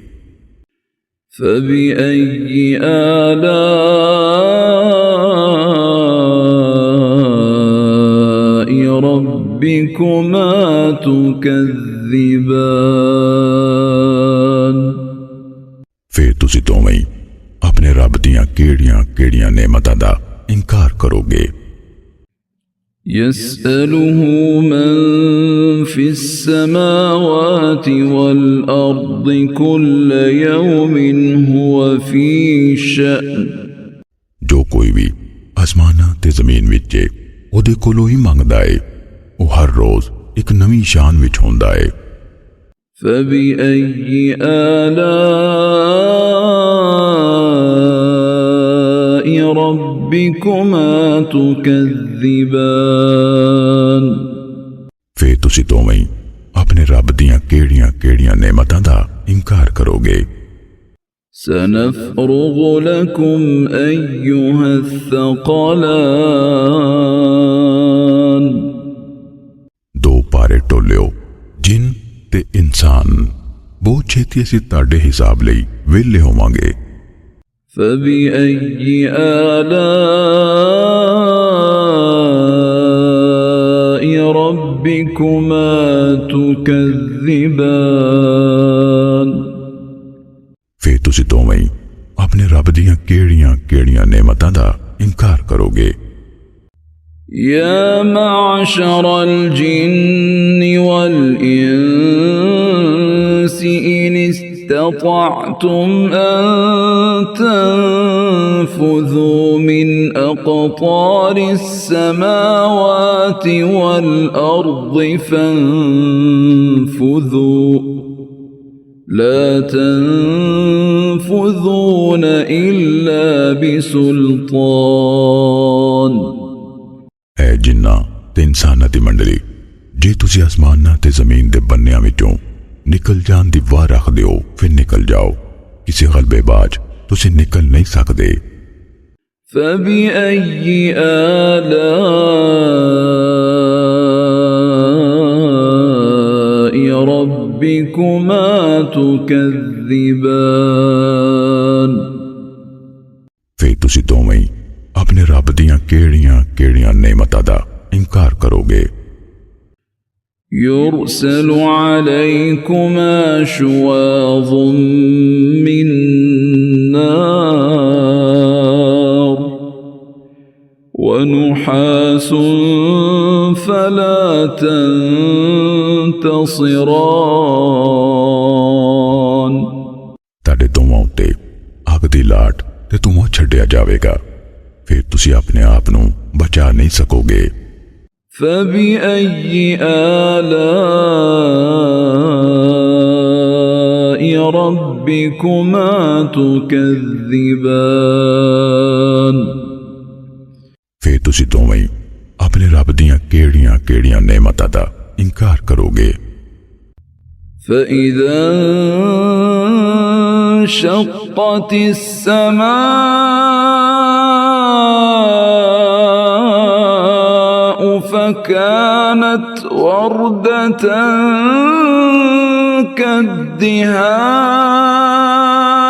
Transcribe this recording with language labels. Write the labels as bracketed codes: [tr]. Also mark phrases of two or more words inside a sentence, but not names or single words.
[ar] فبأي آلاء ربكما تكذبان [pa] ਫਿਰ ਤੁਸੀਂ ਦੋਵੇਂ ਆਪਣੇ ਰੱਬ ਦੀਆਂ ਕਿਹੜੀਆਂ ਨੇਮਤਾਂ ਦਾ ਇਨਕਾਰ ਕਰੋਗੇ। [ar] يسأله من في السماوات والأرض كل يوم هو في شأن [pa] ਜੋ ਕੋਈ ਵੀ ਅਸਮਾਨਾਂ ਤੇ ਜ਼ਮੀਨ ਵਿੱਚ ਓਹਦੇ ਕੋਲੋਂ ਹੀ ਮੰਗਦਾ ਹੈ, ਉਹ ਹਰ ਰੋਜ਼ ਇੱਕ ਨਵੀਂ ਸ਼ਾਨ ਵਿੱਚ ਹੁੰਦਾ ਹੈ। [ar] فبأي آلاء ربكما تكذبان [pa] ਫਿਰ ਤੁਸੀਂ ਦੋਵੇਂ ਆਪਣੇ ਰੱਬ ਦੀਆਂ ਕਿਹੜੀਆਂ ਨੇਮਤਾਂ ਦਾ ਇਨਕਾਰ ਕਰੋਗੇ। [ar] سنفرغ لكم أيها الثقلان [pa] ਦੋ ਪਾਰੇ ਟੋਲੀਓ ਜਿੰਨ ਤੇ ਇਨਸਾਨ ਬਹੁਤ ਛੇਤੀ ਅਸੀਂ ਤਾੜੇ ਹਿਸਾਬ ਲਈ ਵੇਲੇ ਹੋਵਾਂਗੇ। [ar] فبأي آلاء ربكما تكذبان [pa] ਫਿਰ ਤੁਸੀਂ ਦੋਵੇਂ ਆਪਣੇ ਰੱਬ ਦੀਆਂ ਕਿਹੜੀਆਂ ਨੇਮਤਾਂ ਦਾ ਇਨਕਾਰ ਕਰੋਗੇ। [ar] يا معشر الجن والإنس إن استطعتم أن تنفذوا من أقطار السماوات والأرض فانفذوا لا تنفذون إلا بسلطان [pa] ਐ ਜਿੰਨਾਂ ਤੇ ਇਨਸਾਨਾਂ ਦੀ ਮੰਡਲੀ, ਜੇ ਤੁਸੀਂ ਅਸਮਾਨਾਂ ਤੇ ਜ਼ਮੀਨ ਦੇ ਬੰਨਿਆਂ ਵਿੱਚੋਂ ਨਿਕਲ ਜਾਣ ਦੀ ਵਾਹ ਰੱਖਦੇ ਹੋ ਫਿਰ ਨਿਕਲ ਜਾਓ, ਕਿਸੀ ਗਲਬੇਬਾਜ਼ ਤੁਸੀਂ ਨਿਕਲ ਨਹੀਂ ਸਕਦੇ। [ar] فبأي آلاء ربكما تكذبان [pa] ਫਿਰ ਤੁਸੀਂ ਦੋਵੇਂ ਆਪਣੇ ਰੱਬ ਦੀਆਂ ਕਿਹੜੀਆਂ ਨੇਮਤਾਂ ਦਾ ਇਨਕਾਰ ਕਰੋਗੇ। [ar] يرسل عليكما شواظ من نار ونحاس فلا تنتصران [pa] ਤਾੜੇ ਦੋਵਾਂ ਉੱਤੇ ਅੱਗ ਦੀ ਲਾਟ ਤੇ ਧੂੰਆਂ ਛੱਡਿਆ ਜਾਵੇਗਾ, ਫਿਰ ਤੁਸੀਂ ਆਪਣੇ ਆਪ ਨੂੰ ਬਚਾ ਨਹੀਂ ਸਕੋਗੇ। [ar] فبأي آلاء ربكما تكذبان [pa] ਫਿਰ ਤੁਸੀਂ ਦੋਵੇਂ ਆਪਣੇ ਰੱਬ ਦੀਆਂ ਕਿਹੜੀਆਂ ਕਿਹੜੀਆਂ ਨੇਮਤਾਂ ਦਾ ਇਨਕਾਰ ਕਰੋਗੇ। [ar] فإذا انشقت السماء فكانت وردة كالدهان